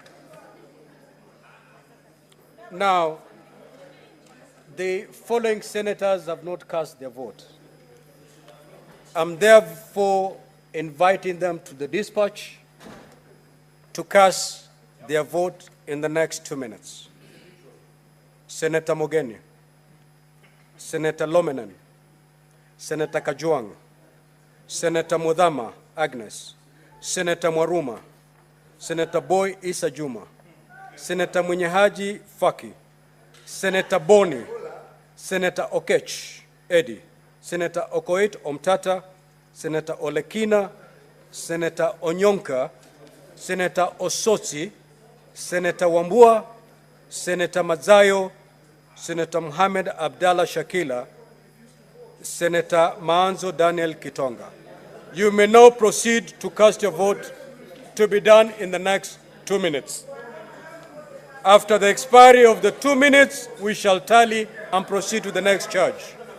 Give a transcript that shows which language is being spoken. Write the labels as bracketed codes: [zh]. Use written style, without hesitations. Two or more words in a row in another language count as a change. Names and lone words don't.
[en] Now, the following senators have not cast their vote. I'm therefore inviting them to the dispatch to cast their vote in the next 2 minutes. Senator Mogeni, Senator Lomenen, Senator Kajuang, Senator Mudhama Agnes, Senator Mwaruma, Senator Boy Isa Juma, Senator Mwenyehaji Faki, Senator Boni, Senator Okech Eddie, Senator Okoit Omtata, Senator Olekina, Senator Onyonka, Senator Osotsi, Senator Wambua, Senator Mazayo, Senator Mohamed Abdallah Shakila, Senator Maanzo Daniel Kitonga. You may now proceed to cast your vote, to be done in the next 2 minutes. After the expiry of the 2 minutes, we shall tally and proceed to the next charge.